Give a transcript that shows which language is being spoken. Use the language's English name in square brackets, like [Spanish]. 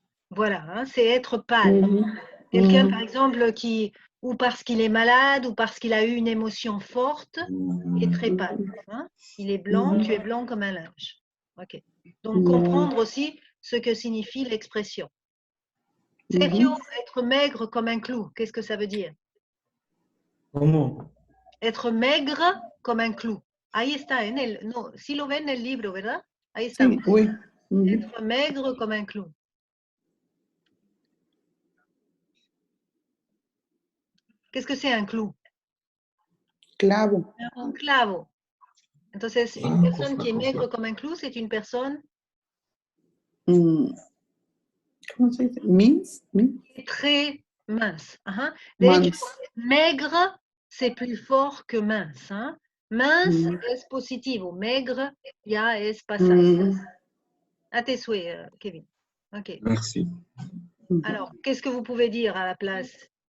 [French] Voilà, hein, c'est être pâle. Quelqu'un, par exemple, ou parce qu'il est malade, ou parce qu'il a eu une émotion forte, il est très pâle. Hein? Il est blanc, tu es blanc comme un linge. Ok. Donc, comprendre aussi ce que signifie l'expression. Sergio, être maigre comme un clou, qu'est-ce que ça veut dire? [Spanish] ¿Cómo? [French] Être maigre comme un clou. [Spanish] Ahí está, no, si lo ven en el libro, ¿verdad? Ahí está. Sí, oui. [French] Être maigre comme un clou. Qu'est-ce que c'est un clou? [Spanish] Clavo. Un clavo. Entonces, [French] une personne qui est maigre comme un clou, c'est une personne [Spanish] ¿Cómo se dice? Mince. [French] très mince. [Spanish] De hecho, [French] maigre, c'est plus fort que mince. Hein? [Spanish] Mince es positivo, maigre ya es pasado. [French] À tes souhaits, Kevin. Ok. Merci. Alors, qu'est-ce que vous pouvez dire à la place?